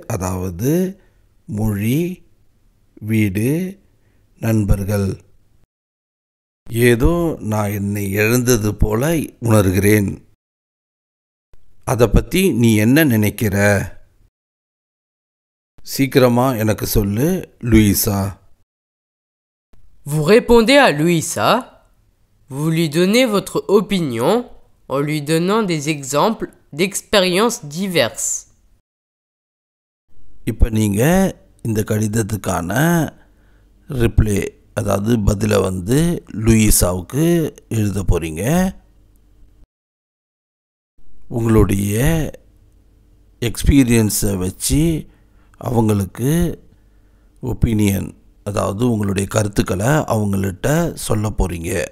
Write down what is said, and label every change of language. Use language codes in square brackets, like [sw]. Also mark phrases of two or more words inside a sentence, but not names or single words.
[ta] அதாவது மொழி, வீடு, நண்பர்கள். ஏதோ நான் என்னை இழந்தது போல உணர்கிறேன். அதை பற்றி நீ என்ன நினைக்கிற? சீக்கிரமா எனக்கு சொல்லு லூயிசா. [fr] Vous répondez à Louisa, vous lui donnez votre opinion en lui donnant des exemples d'expériences diverses. [ta] இப்போ நீங்கள் இந்த கடிதத்துக்கான ரிப்ளை, அதாவது பதிலை லூயிசாவுக்கு எழுத போகிறீங்க. உங்களுடைய எக்ஸ்பீரியன்ஸை வச்சு அவங்களுக்கு ஒப்பீனியன், அதாவது உங்களுடைய கருத்துக்களை அவங்கள்ட்ட சொல்ல போகிறீங்க.